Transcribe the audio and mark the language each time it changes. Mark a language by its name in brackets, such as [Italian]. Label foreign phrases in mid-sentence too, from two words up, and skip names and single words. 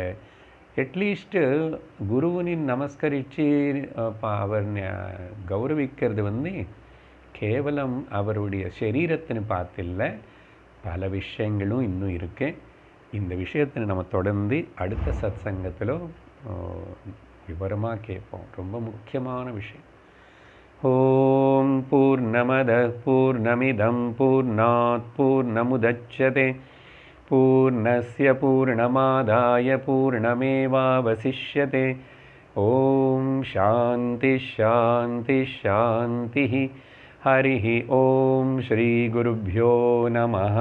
[Tamil] அட்லீஸ்ட்டு குருவினி நமஸ்கரித்து அவர் கௌரவிக்கிறது வந்து கேவலம் அவருடைய சரீரத்தின்னு பார்த்தில்ல, பல விஷயங்களும் இன்னும் இருக்கு. இந்த விஷயத்தை நம்ம தொடர்ந்து அடுத்த சத் சங்கத்தில் விவரமாக கேட்போம். ரொம்ப முக்கியமான விஷயம். [Sanskrit] ओम् पूर्णमदः पूर्णमिदम् पूर्णात् पूर्णमुदच्यते पूर्णस्य पूर्णमादाय पूर्णमेवावशिष्यते. ओम् शान्ति शान्ति शान्ति. हरिः ओम श्री गुरुभ्यो नमः.